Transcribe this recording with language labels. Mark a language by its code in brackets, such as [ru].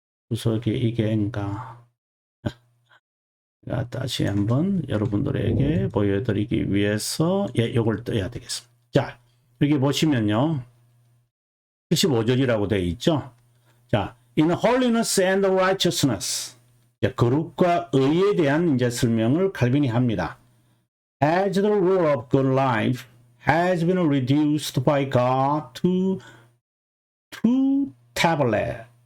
[ko] 주석이 이게인가? 다시 한번 여러분들에게 보여드리기 위해서 이걸 떠야 되겠습니다. 자, 여기 보시면요. 75절이라고 되어 있죠. 자, [en] in holiness and righteousness. [ko] 거룩과 의에 대한 이제 설명을 칼빈이 합니다. [en] As the rule of good life has been reduced by God to two tables.